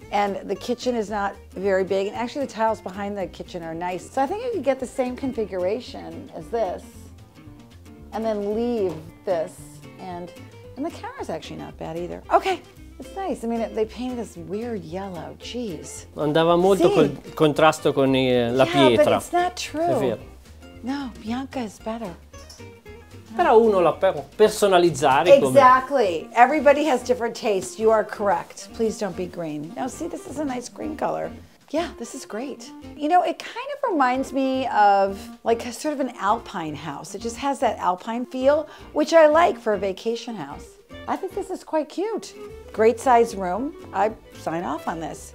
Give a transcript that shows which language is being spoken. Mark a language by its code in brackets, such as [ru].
[en] And the kitchen is not very big, and actually the tiles behind the kitchen are nice. So I think you could get the same configuration as this, and then leave this, and the camera's actually not bad either. Okay, it's nice. I mean, they painted this weird yellow, jeez. [it] Andava molto col contrasto con la pietra. [en] But it's not true. [it] È vero. [en] No, bianca is better. [it] Però uno la può personalizzare come... [en] Exactly. Everybody has different tastes. You are correct. Please don't be green. Now see, this is a nice green color. Yeah, this is great. You know, it kind of reminds me of like sort of an alpine house. It just has that alpine feel, which I like for a vacation house. I think this is quite cute. Great size room. I'd sign off on this.